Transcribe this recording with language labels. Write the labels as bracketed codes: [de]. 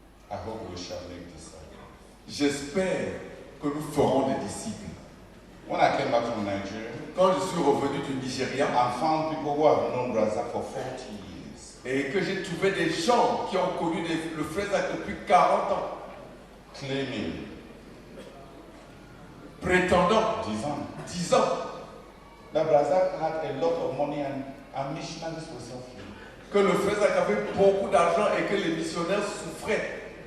[en] I hope we shall make disciples. [fr] J'espère que nous ferons des disciples. [en] When I came back from Nigeria, [fr] Quand je suis revenu du Nigeria [en] I found people who have known Razak for 40 years, [fr] et que j'ai trouvé des gens qui ont connu le frère Zach depuis 40 ans, [en] claiming [fr] prétendant 10 ans [en] that Razak had a lot of money and missionaries were suffering. [fr] que le frère Zach avait beaucoup d'argent et que les missionnaires souffraient.